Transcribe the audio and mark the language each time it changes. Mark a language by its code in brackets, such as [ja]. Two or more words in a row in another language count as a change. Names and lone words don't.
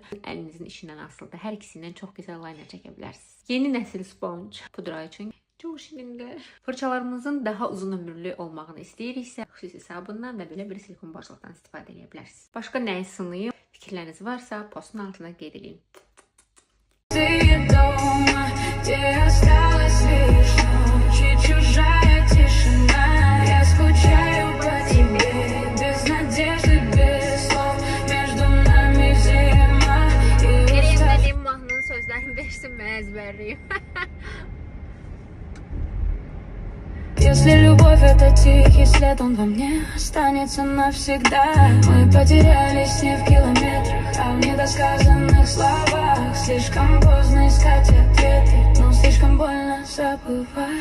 [az] Əlinizin işindən asılıdır. Hər ikisindən çox gözəl liner çəkə bilərsiniz. Yeni nəsil sponge pudra üçün çox şirindir. Fırçalarımızın daha uzun ömürlü olmağını istəyiriksə, xüsusi sabundan və belə bir silikon başlıqdan istifadə eləyə bilərsiniz. Başqa nəyi sınayım? Fikirləriniz varsa postun altına qeyd edin. [ru] Чужая тишина, я скучаю по тебе, без надежды, без слов, между нами зима. [az] Benim mahnının sözlərini versin, mən əzbərliyim. [ru] Если любовь это тихий след, он во мне останется навсегда. Мы потерялись не в километрах, а в недосказанных словах. Слишком поздно искать ответы, но слишком больно забывать.